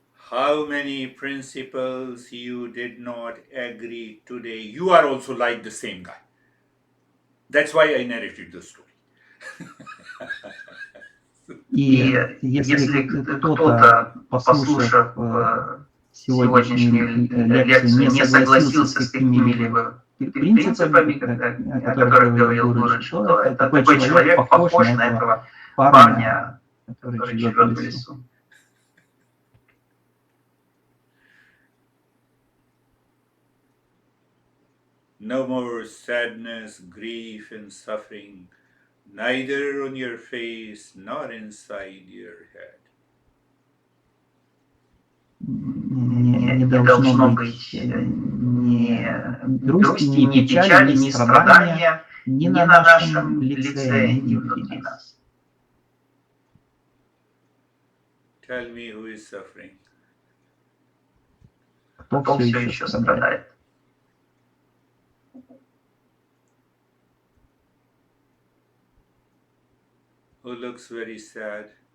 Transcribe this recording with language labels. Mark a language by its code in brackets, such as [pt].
[en] How many principles you did not agree today? You are also like the same guy. That's why I narrated the story. [ru] И если кто-то, послушав сегодняшнюю лекцию, не согласился с какими-либо принципами, о которых говорил Гуруджи, то такой человек похож на этого парня, который живет в лесу. [en] No more sadness, grief, and suffering, neither on your face nor inside your head. [ru] Не должно быть ни грусти, ни печали, ни страдания ни на нашем лице, ни внутри нас. [en] Tell me who is suffering. [ru] Кто все еще страдает? [en] Who looks very sad.